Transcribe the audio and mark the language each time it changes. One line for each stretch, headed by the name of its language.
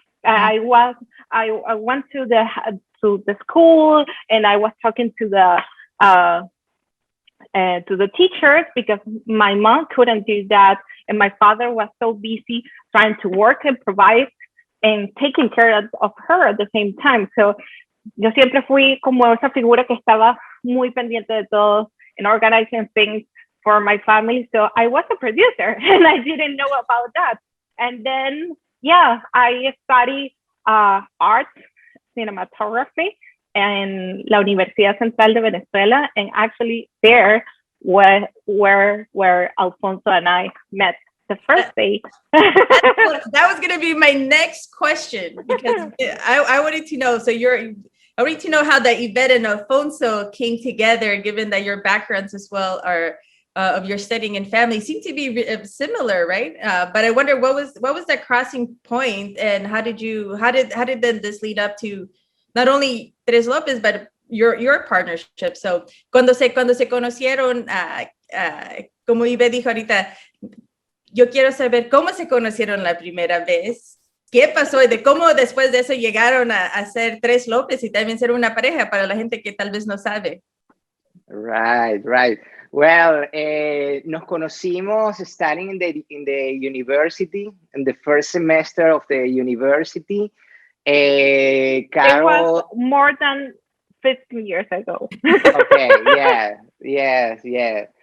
English: I went to the school, and I was talking to the teachers because my mom couldn't do that, and my father was so busy trying to work and provide and taking care of her at the same time.
Spanish: So yo siempre fui como esa figura que estaba muy pendiente de todo
English: and organizing things for my family. So I was a producer and I didn't know about that. And then, I studied art, cinematography in la Universidad Central de Venezuela. And actually there where Alfonso and I met the first day. That was going to be my next question because I wanted to know. So I wanted to know how the Ivette and Alfonso came together, given that your backgrounds as well are of your studying and family seem to be similar, right? But I wonder what was that crossing point, and how did then this lead up to not only 3Lopez but your partnership?
Spanish: So cuando se conocieron, como Ivette dijo ahorita, yo quiero saber cómo se conocieron la primera vez, qué pasó y de cómo después de eso llegaron a ser 3Lopez y también ser una pareja para la gente que tal vez no sabe.
English: Right. Well,
Spanish: nos conocimos
English: studying in the university, in the first semester of the university. It was more than 15 years ago. Okay, yeah.